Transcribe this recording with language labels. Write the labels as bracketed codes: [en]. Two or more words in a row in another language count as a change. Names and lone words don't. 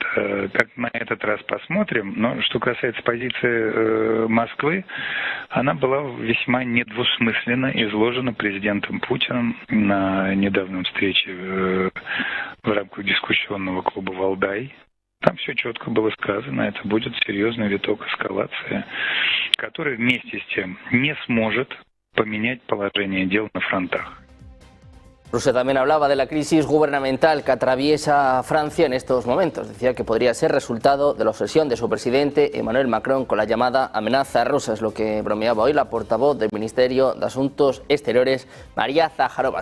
[ru] Как на этот раз посмотрим. Но что касается позиции Москвы, она была весьма недвусмысленно изложена президентом Путиным на недавнем встрече в рамках дискуссионного клуба «Валдай». Там все четко было сказано, это будет серьезный виток эскалации, который вместе с тем не сможет поменять положение дел на фронтах. [es] Rusia también hablaba de la crisis gubernamental que atraviesa Francia en estos momentos. Decía que podría ser resultado de la obsesión de su presidente Emmanuel Macron con la llamada amenaza rusa. Es lo que bromeaba hoy la portavoz del Ministerio de Asuntos Exteriores, María Zaharova.